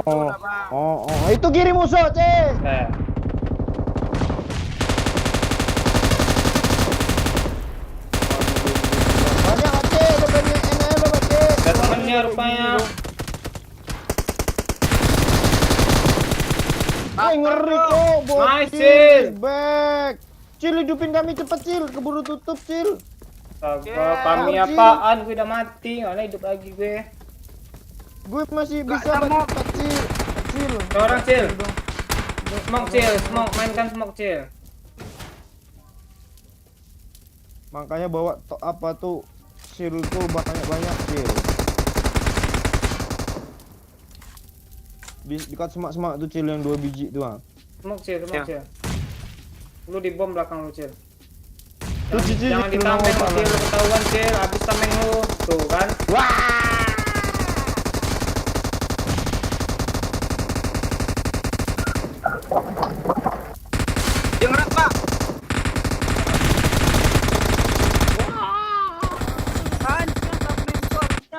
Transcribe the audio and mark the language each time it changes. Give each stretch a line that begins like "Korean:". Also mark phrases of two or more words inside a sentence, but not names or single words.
Indonesian: Oh, itu kiri musuh, Cil. Banyak nggak, Cil? Ada banyak NL nggak, Cil? Ada temennya rupanya. Woi, ngeri kok, bocil. Nice, Cil. Back. Cil, hidupin kami cepet, Cil. Keburu tutup, Cil. Astaga, kami apaan? Gue udah mati, nggak hidup lagi gue. Gue masih Nggak bisa temu. Cil. Cil. Seorang Cil. Smoke Cil, mainkan smoke Cil. Makanya bawa apa tuh Cil tuh banyak-banyak, Cil. Dekat semak-semak tuh, Cil, yang 2 biji tuh. Smoke Cil. Ya. Lu di bom belakang lu Cil. Tuh, Cil, Jangan ditameng lu Cil, lu ketahuan Cil, habis tameng lu. Tuh kan. Yang rat, Pak. Hancur tameng gua harusnya.